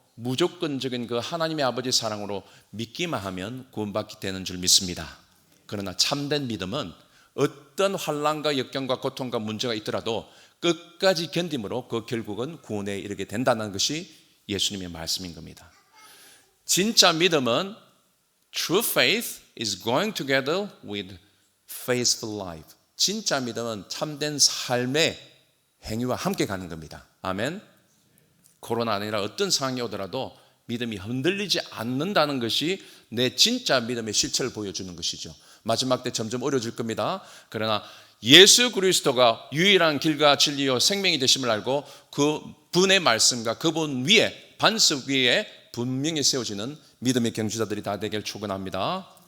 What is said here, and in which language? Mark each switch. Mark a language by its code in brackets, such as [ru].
[ko] 무조건적인 그 하나님의 아버지 사랑으로 믿기만 하면 구원받게 되는 줄 믿습니다. 그러나 참된 믿음은 어떤 환난과 역경과 고통과 문제가 있더라도 끝까지 견딤으로 그 결국은 구원에 이르게 된다는 것이 예수님의 말씀인 겁니다. 진짜 믿음은 [en] true faith is going together with faithful life. [ko] 진짜 믿음은 참된 삶의 행위와 함께 가는 겁니다. 아멘. 코로나 아니라 어떤 상황이 오더라도 믿음이 흔들리지 않는다는 것이 내 진짜 믿음의 실체를 보여주는 것이죠. 마지막 때 점점 어려워질 겁니다. 그러나 예수 그리스도가 유일한 길과 진리요 생명이 되심을 알고 그 분의 말씀과 그분 위에 반석 위에 분명히 세워지는 믿음의 경주자들이 다 되길 축원합니다.